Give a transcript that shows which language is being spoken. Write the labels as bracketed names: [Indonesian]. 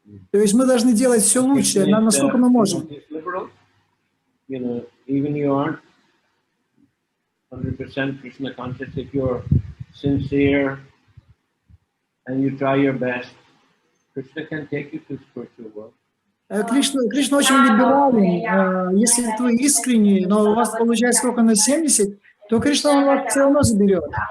[Russian] То есть мы должны делать все лучше, насколько мы можем. [English] Even you aren't 100% Krishna conscious, if you're sincere and you try your best, Krishna can take you to spiritual world. [Russian] Кришна очень либерален. Если вы искренне, но у вас получается только на 70, то Кришна вас все равно заберет.